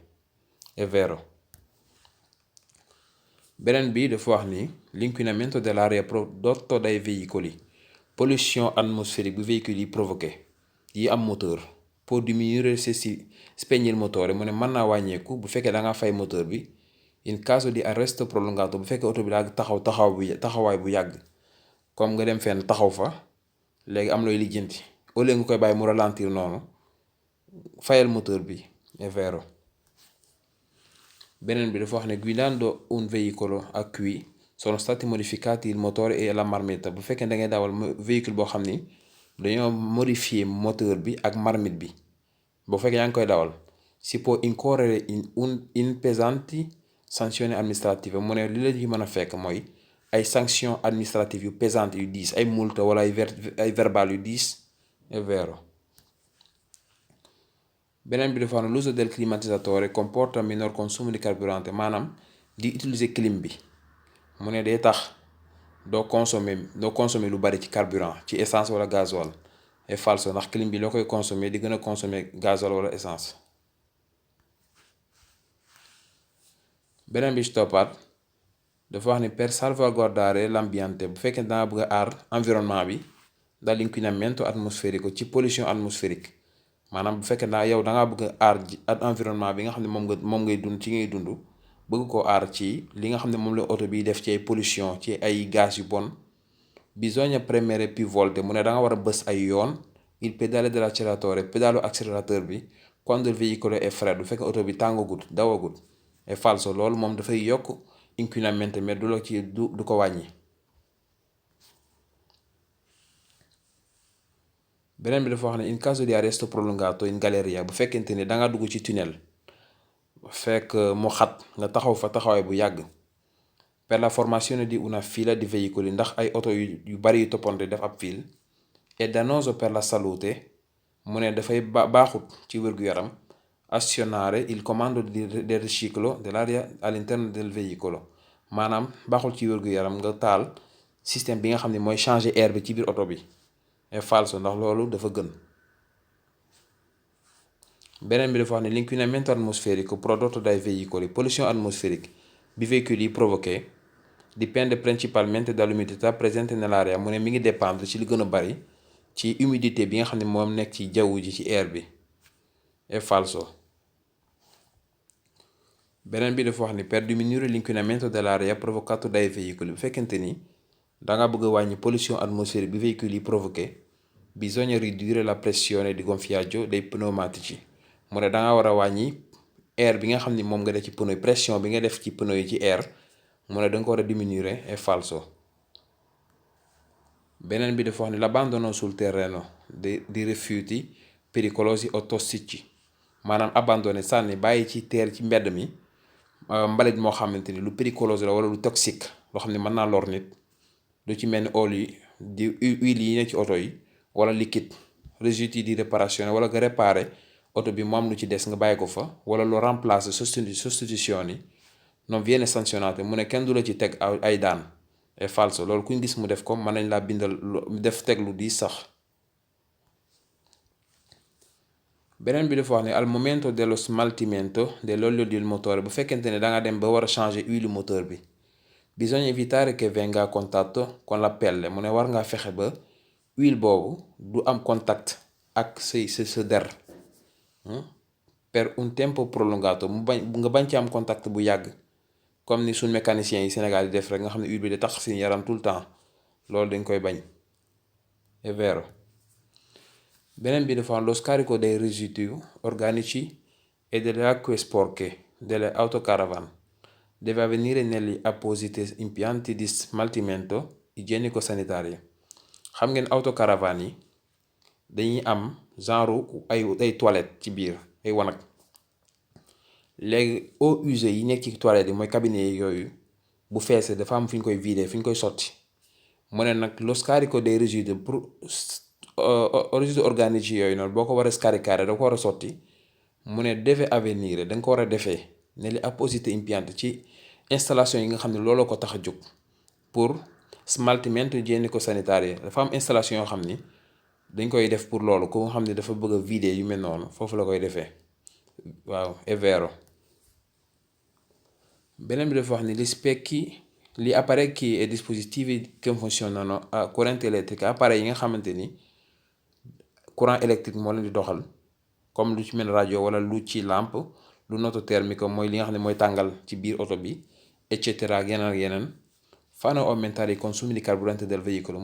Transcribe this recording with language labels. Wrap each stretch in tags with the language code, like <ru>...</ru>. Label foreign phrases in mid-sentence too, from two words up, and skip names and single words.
<it>è vero.</it> <wo>beneen bi dafa wax ni</wo> <it>l'inquinamento dell'aria prodotto dai veicoli</it> <fr>pollution atmosphérique</fr> <wo>bu véhicule yi provoqué yi am moteur pour</wo> <it>diminuire se si spegne il motore</it> <wo>mu ne mën naa wàññeeku bu fekkee da nga fay moteur bi</wo> <it>in caso di arresto prolungato</it> <wo>bu fekkee oto bi daa taxawaay bu yàgg comme nga dem fenn taxaw fa léegi am looy lijjanti</wo> <fr>au lieu</fr> <wo>nga koy bàyyi mu ralentir noonu fayal moteur bi.</wo> <it>è vero.</it> <wo>beneen bi dafa wax ne</wo> <it>guidando un veicolo a cui sono stati modificati il motore e la marmita</it> <wo>bu fekkee da ngay dawal véhicule boo xam ni dañoo modifier moteur bi ak marmite bi bu fekkee yaa ngi koy dawal</wo> <it>si può incorrere in pesanti sanzioni amministrative</it> <wo>mu ne li la ci mën a fekk mooy ay</wo> <fr>sanctions administratives</fr> <wo>yu pesantes yu diis ay multa wala ay verbal yu diis.</wo> <it>è vero.</it> <wo>beneen bi dafa wax ne</wo> <it>l'uso del climatizzatore comporta minor consumo di carburante</it> <wo>maanaam di utiliser clim bi mu ne day tax doo consommer lu bari ci carburant ci essence wala gasoil.</wo> <it>è falso</it> <wo>ndax clim bi loo koy consommer di gën a consommer gasoil wala essence. beneen bi ci toppaat dafa wax ni</wo> <it>per salvaguardare l'ambiente</it> <wo>bu fekkee danga bëgg a aar environnement bi</wo> <it>dall'inquinamento atmosferico</it> <wo>ci pollution atmosphérique maanaam bu fekkee yow dangaa bëgg a aar environnement bi nga xam ne moom ngay dund bëgg ko aar ci li nga xam ne moom la oto bi def ci ay pollution ci ay gaz yu bon</wo> <it>bisogna premere più volte</it> <wo>mu ne danga war a bës ay yoon</wo> <it>il pedale dell'acceleratore</it> <wo>pédalu accélérateur bi</wo> <it>quando il veicolo è freddo</it> <wo>bu fekkee oto bi tàngagut dawagut.</wo> <it>è falso</it> <wo>loolu moom dafay yokk inquinamento mais du ko wàññi. beneen bi dafa wax ne</wo> <it>in caso di arresto prolungato in galleria</it> <wo>bu fekkente ne danga dugg ci tunnel fekk mu xat nga taxaw fa taxawaay bu yàgg</wo> <it>per la formazione di una fila di veicoli</it> <wo>ndax ay oto yu bari yu toppante def ab file</wo> <it>è dannoso per la salute</it> <wo>mu ne dafay baaxut ci wér-gu-yaram</wo> <it>azionare il comando del riciclo dell'aria all'interno del veicolo</it> <wo>maanaam baaxul ci wér-gu-yaram nga taal système bi nga xam ne mooy changer air bi ci biir oto bi.</wo> <it>è falso</it> <wo>ndax loolu dafa gën. beneen bi dafa wax ne</wo> <it>l'inquinamento atmosferico prodotto dai veicoli,</it> <fr>pollution atmosphérique</fr> <wo>bi véhicule yi provoqué</wo> <it>dipende principalmente dall'umidità presente nell'aria.</it> <wo>mu ne mi ngi dépendre ci li gën a bari ci humidité bi nga xam ne moom nekk ci jaww ji ci air bi.</wo> <it>È falso.</it> <wo>beneen bi dafa wax ni</wo> <it>per diminuire l'inquinamento dell'aria provocato dai veicoli,</it> <wo>bu fekkente ni danga bëgg a wàññi</wo> <fr>pollution atmosphérique</fr> <wo>bi véhicule yi provoqué,</wo> <it>bisogna ridurre la pressione di gonfiaggio dei pneumatici.</it> <wo>mu ne danga war a wàññi air bi nga xam ni moom nga def ci pneu yi, pression bi nga def ci pneu yi ci air, mu ne danga ko war a diminuer.</wo> <it>È falso.</it> <wo>beneen bi dafa wax ni</wo> <it>l'abbandono sul terreno di rifiuti pericolosi o tossici,</it> <wo>maanaam abandonné sànni bàyyi ci mbedd mi mbalit moo xamante ni lu péricolose la wala lu toxique loo xam ne mën naa lor nit, lu ci mel ni huile yi ne ci oto yi wala liquide residui di réparazione, wala nga réparé oto bi mu am lu ci des nga bàyyi ko fa, wala lu remplace</wo> <it>sostituzioni non viene sanzionato.</it> <wo>mu ne kenn du la ci teg ay daan.</wo> <it>È falso.</it> <wo>loolu kuñ gis mu def ko mën nañ laa bindal def teg lu di sax. beneen bi dafa wax ne</wo> <it>al momento dello smaltimento dell'olio del motore,</it> <wo>bu fekkente ne danga dem ba war a changer huile moteur bi,</wo> <it>bisogna evitare che venga a contatto con la pelle.</it> <wo>mu ne war ngaa fexe ba huile boobu du am contact ak sa der</wo> <it>per un tempo prolungato,</it> <wo>nga bañ ci am contact bu yàgg, comme ni suñ mécaniciens yi Sénégal yi def rek nga xam ne huile bi da tax seen yaram</wo> <fr>tout le temps.</fr> <wo>loolu dañ koy bañ.</wo> <it>È vero.</it> <wo>beneen bi dafa</wo> <it>lo scarico dei residui organici e delle acque sporche delle autocaravane deve avvenire negli appositi impianti di smaltimento igienico-sanitario.</it> <wo>xam ngeen autocaravane yi dañuy am genre ay toilette ci biir, ay wanag. léegi</wo> <fr>eaux usées</fr> <wo>yi nekk ci toilette yi mooy cabinet yi yooyu, bu feesee dafa am fi ñu koy vider, fi ñu koy sotti. mu ne nag</wo> <it>lo scarico dei residui</it> <wo>pour</wo> <it>residui organici</it> <wo>yooyu noonu boo ko war a scaricare da ko war a sotti. mu ne</wo> <it>deve avvenire,</it> <wo>da nga ko war a defee</wo> <it>negli appositi impianti</it> <wo>ci installation yi nga xam ne looloo ko tax a jóg pour</wo> <it>smaltimento igienico-sanitario.</it> <wo>dafa am installation yoo xam ni dañ koy def pour loolu, ku nga xam ne dafa bëgg a vider yu mel noonu foofu la koy defee. waaw,</wo> <it>è vero. beneen bi dafa wax ni gli apparecchi e dispositivi che funzionano a corrente elettrica,</it> <wo>appareil yi nga xamante ni</wo> <fr>courant électrique</fr> <wo>moo leen di doxal, comme lu ci mel rajo wala lu ci lampe, lu</wo> <it>noto termico</it> <wo>mooy li nga xam ne mooy tàngal ci biir oto bi, et cetera ak yeneen</wo> <it>fanno aumentare i consumi di carburante del veicolo.</it>